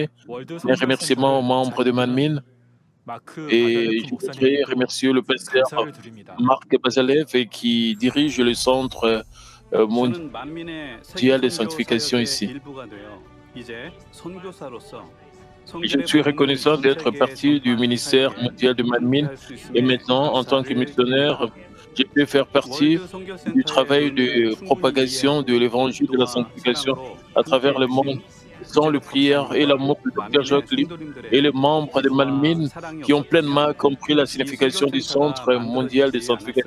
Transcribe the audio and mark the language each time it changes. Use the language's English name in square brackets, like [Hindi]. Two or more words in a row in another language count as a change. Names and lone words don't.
[Korean] 월드 [French] mes remerciements aux [Korean] 선교센터를 [French] membres de Manmin [Korean] 마크 [French] et [Korean] 바잘레프 [French] je voudrais [Korean] 목사님께도 [French] remercier le pasteur [Korean] 감사를 드립니다. [French] Marc Bazalev qui dirige le centre mondial [Korean] 저는 만민의 [French] de [Korean] 세계 [French] sanctification [Korean] 선교 [French] ici. [Korean] 사역의 일부가 되어 이제 선교사로서 [French] Et je suis reconnaissant d'être partie du ministère mondial de Manmin. Et maintenant, en tant que missionnaire, j'ai pu faire partie du travail de propagation de l'évangile de la sanctification à travers le monde, sans le prière et l'amour de Dr. Joachim et les membres de Manmin qui ont pleinement compris la signification du Centre mondial de sanctification.